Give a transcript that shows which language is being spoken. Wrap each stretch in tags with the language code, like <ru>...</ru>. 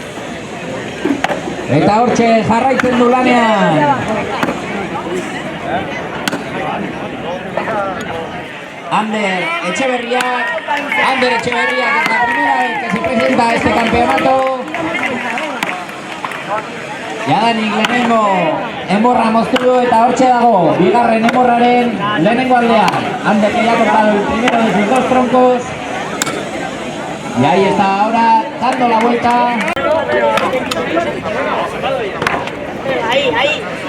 <eu>Eta hortxe jarraitzen du lanean.</eu> <es>Ander Etxeberriak es la primera vez que se presenta a este campeonato.</es> <eu>Jadanik lehenengo enborra moztu du eta hortxe dago bigarren enborraren lehenengo aldean.</eu> <es>Ander que ya ha cortado el primero de sus dos troncos. Y ahí está ahora dando la vuelta. Ahí.</es>